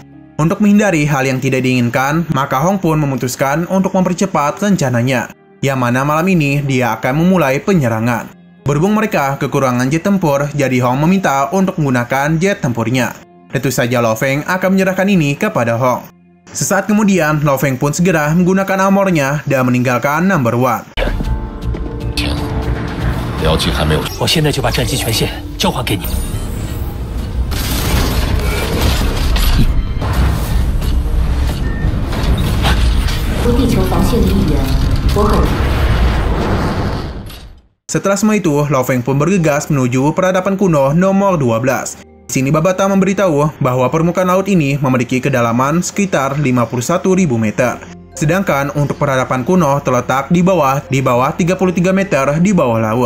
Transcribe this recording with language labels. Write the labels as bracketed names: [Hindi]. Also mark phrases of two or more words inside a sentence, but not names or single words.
[Indonesian] Untuk menghindari hal yang tidak diinginkan, maka Hong pun memutuskan untuk mempercepat rencananya, yang mana malam ini dia akan memulai penyerangan. Berhubung mereka kekurangan jet tempur, jadi Hong meminta untuk menggunakan jet tempurnya. Tentu saja Lo Feng akan menyerahkan ini kepada Hong. Sesaat kemudian, Lo Feng pun segera menggunakan armornya dan meninggalkan Number One. [Chinese] 僚机还没有。我现在就把战机权限交还给你。地球防线的一员，我很。 [Indonesian] Setelah semua itu, Lo Feng pun bergegas menuju peradaban kuno nomor 12. Di sini Babata memberitahu bahwa permukaan laut ini memiliki kedalaman sekitar 51.000 meter. Sedangkan untuk peradaban kuno terletak di bawah 33 meter di bawah laut.